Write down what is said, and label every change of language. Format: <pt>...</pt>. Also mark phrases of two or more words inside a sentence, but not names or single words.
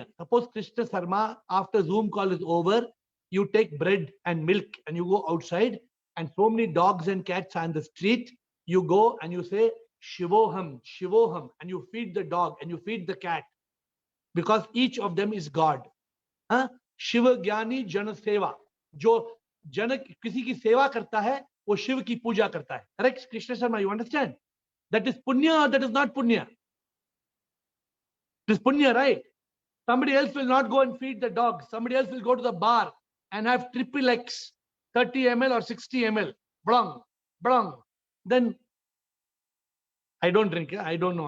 <en>Suppose Krishna Sarma, after Zoom call is over, you take bread and milk and you go outside and so many dogs and cats are on the street. You go and you say,</en> <sa>शिवोऽहम् शिवोऽहम्,</sa> <en>and you feed the dog and you feed the cat because each of them is God.</en> <sa>शिव ज्ञानी जन सेवा.</sa> <hi>जो जन किसी की सेवा करता है, वो शिव की पूजा करता है.</hi> <en>Correct, Krishna Sarma, you understand? That is Punya or that is not Punya? It is Punya, right? Somebody else will not go and feed the dog. Somebody else will go to the bar and have triple X, 30 ml or 60 ml. Blang. Then I don't drink. I don't know.</en>